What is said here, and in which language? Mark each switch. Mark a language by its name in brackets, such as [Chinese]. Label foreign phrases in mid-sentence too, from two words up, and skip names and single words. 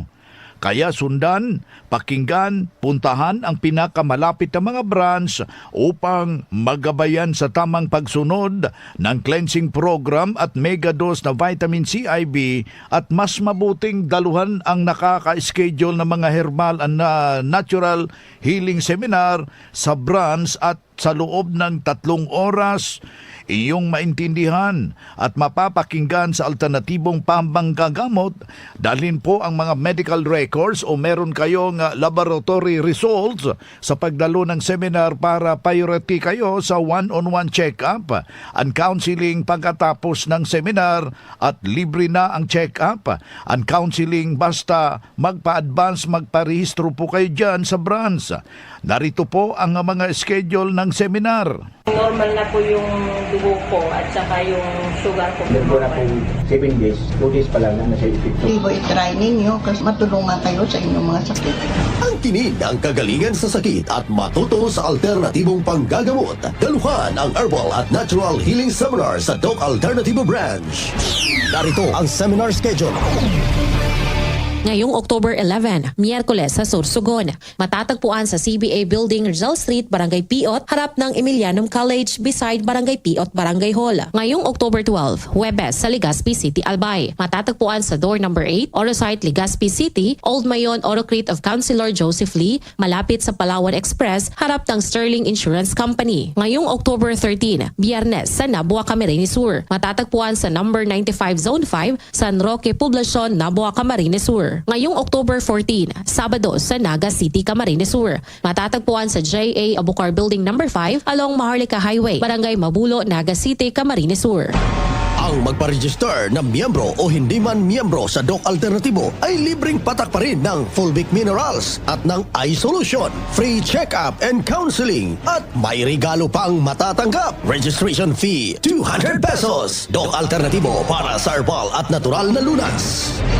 [Filipino] Kaya sundan, pakinggan, puntahan ang pinakamalapit na mga branch upang magabayan sa tamang pagsunod ng [English] cleansing program [Filipino] at megadose na [English] vitamin C IV [Filipino] at mas mabuting daluhan ang nakaka-schedule ng mga [English] herbal and natural healing seminar [Filipino] sa branch at sa loob ng 3 oras. Iyong maintindihan at mapapakinggan sa alternatibong pambanggagamot. Dalhin po ang mga [English] medical records [Filipino] o meron kayong [English] laboratory results [Filipino] sa pagdalo ng seminar para priority kayo sa [English] one-on-one check-up and counseling [Filipino] pagkatapos ng seminar at libre na ang [English] check-up and counseling [Filipino] basta magpa-advance, magparehistro po kayo dyan sa branch. Narito po ang mga schedule ng seminar. Normal na po yung dugo ko at saka yung sugar ko. Meron na pong 7 days, 2 days pa lang na nasa epekto. Ibo, i-try ninyo kasi matulungan kayo sa inyong mga sakit. Ang tinig ng kagalingan sa sakit at matuto sa alternatibong panggagamot. Daluhan ang Herbal at Natural Healing Seminar sa Doc Alternativo Branch. Narito ang [English] seminar schedule. [Filipino] Ngayong October 11, Miyerkules sa Sorsogon. Matatagpuan sa CBA Building, Rizal Street, Barangay Piot, harap ng Emilianum College, beside Barangay Piot, Barangay Hall. Ngayong October 12, Huwebes sa Legazpi City, Albay. Matatagpuan sa [English] door number [Filipino] 8, Orosite, Legazpi City, Old Mayon, Orocrete of Councilor Joseph Lee, malapit sa Palawan Express, harap ng Sterling Insurance Company. Ngayong October 13, Biyernes sa Nabua, Camarines Sur. Matatagpuan sa number 95 Zone 5, San Roque, Poblacion, Nabua, Camarines Sur. Ngayong October 14, Sabado sa Naga City, Camarines Sur. Matatagpuan sa JA Abucar Building number 5 along Maharlika Highway, Barangay Mabulo, Naga City, Camarines Sur. Ang magpa-register na miyembro o hindi man miyembro sa Doc Alternatibo ay libreng patak pa rin ng Fulvic Minerals at ng iSolution, [English] free check-up and counseling [Filipino] at may regalo pang matatanggap. [English] Registration fee 200 pesos. [Filipino] Doc Alternatibo para sa herbal at natural na lunas.